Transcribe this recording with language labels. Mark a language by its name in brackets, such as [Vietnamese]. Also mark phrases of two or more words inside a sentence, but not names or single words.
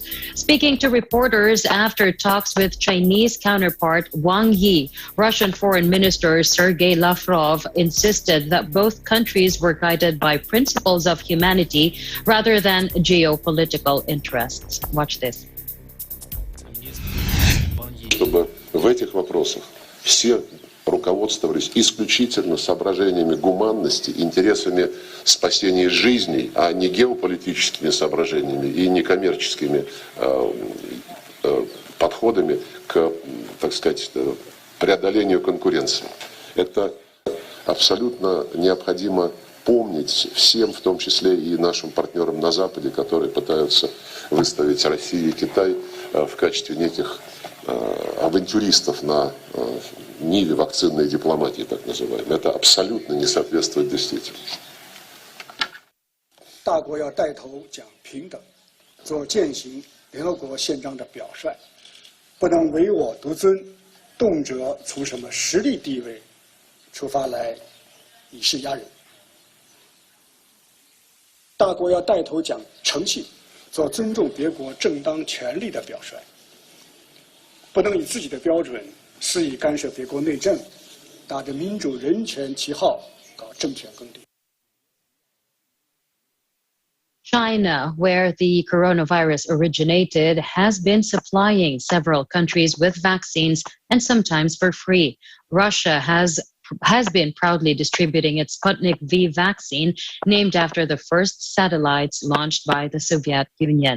[English] Speaking to reporters after talks with Chinese counterpart Wang Yi, Russian Foreign Minister Sergei Lavrov insisted that both countries were guided by principles of humanity rather than geopolitical interests. Watch this. [Russian] Чтобы в этих вопросах все руководствовались исключительно соображениями гуманности, интересами спасения жизней, а не геополитическими соображениями и некоммерческими подходами к, так сказать, преодолению конкуренции. Это абсолютно необходимо помнить всем, в том числе и нашим партнерам на Западе, которые пытаются выставить Россию и Китай в качестве неких авантюристов на ниве вакцинной дипломатии, так называемой. Это абсолютно не соответствует действительности. [Chinese] 大国要带头讲平等，做践行联合国宪章的表率，不能唯我独尊，动辄从什么实力地位出发来以势压人。大国要带头讲诚信，做尊重别国正当权利的表率。不能以自己的标准肆意干涉别国内政，打着民主人权旗号搞政权更迭。 [English] China, where the coronavirus originated, has been supplying several countries with vaccines and sometimes for free. Russia has been proudly distributing its Sputnik V vaccine, named after the first satellites launched by the Soviet Union.